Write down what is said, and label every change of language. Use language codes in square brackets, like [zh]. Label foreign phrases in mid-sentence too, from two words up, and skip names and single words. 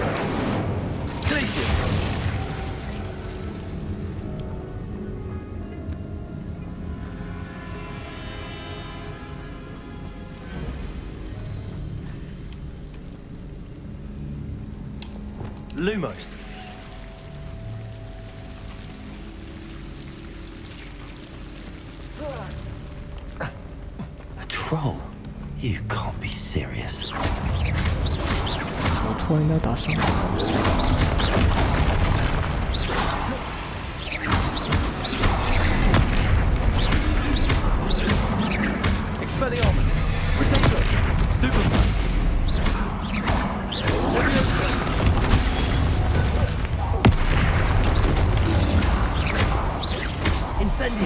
[en] Glacius. Lumos. A troll? You can't be serious. [zh] 怎么突然要打上来 [en] ？Expelliarmus. Protector. Stupefy. Levioso. Incendio.